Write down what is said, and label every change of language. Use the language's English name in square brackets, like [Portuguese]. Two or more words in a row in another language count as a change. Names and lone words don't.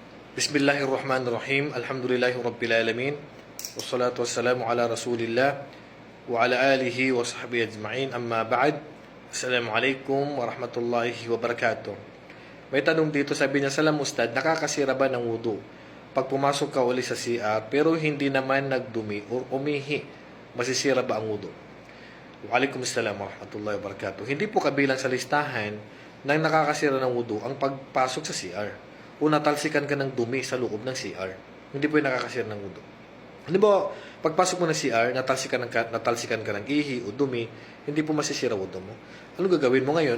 [Arabic] بسم الله الرحمن الرحيم. الحمد لله رب العالمين. والصلاة والسلام على رسول الله وعلى آله وصحبه أجمعين. أما بعد. السلام عليكم ورحمة الله وبركاته. [Filipino] May tanong dito, sabi niya, [Arabic] سلام أستاذ, [Filipino] nakakasira ba ng wudu pag pumasok ka uli sa CR pero hindi naman nagdumi o umihi? Masisira ba ang wudu? [Arabic] وعليكم السلام ورحمة الله وبركاته. [Filipino] Hindi po kabilang sa listahan ng nakakasira ng wudu ang pagpasok sa CR o natalsikan ka ng dumi sa loob ng CR. Hindi po yung nakakasira ng wudu. Hindi ba, pagpasok mo ng CR, natalsikan ka ng ihi o dumi, hindi po masisira wudu mo. Ano gagawin mo ngayon?